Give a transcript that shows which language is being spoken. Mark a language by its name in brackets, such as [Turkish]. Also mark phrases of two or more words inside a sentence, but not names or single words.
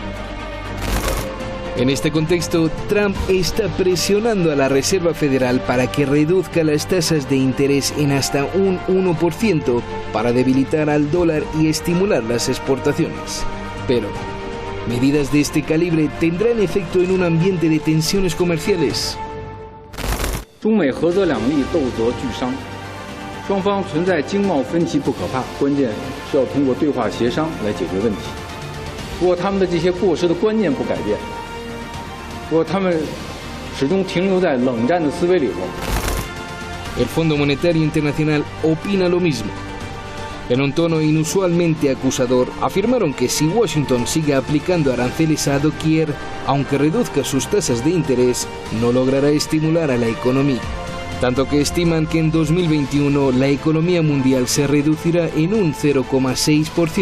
[Spanish] En este contexto, Trump está presionando a la Reserva Federal para que reduzca las tasas de interés en hasta un 1% para debilitar al dólar y estimular las exportaciones. Pero medidas de este calibre tendrán efecto en un ambiente de tensiones comerciales. [Chinese] 中美合作两利，斗则俱伤。双方存在经贸分歧不可怕，关键是要通过对话协商来解决问题。如果他们的这些过时的观念不改变，如果他们始终停留在冷战的思维里头。 [Spanish] El Fondo Monetario Internacional opina lo mismo. En un tono inusualmente acusador, afirmaron que si Washington sigue aplicando aranceles a doquier, aunque reduzca sus tasas de interés, no logrará estimular a la economía. Tanto que estiman que en 2021 la economía mundial se reducirá en un 0,6%.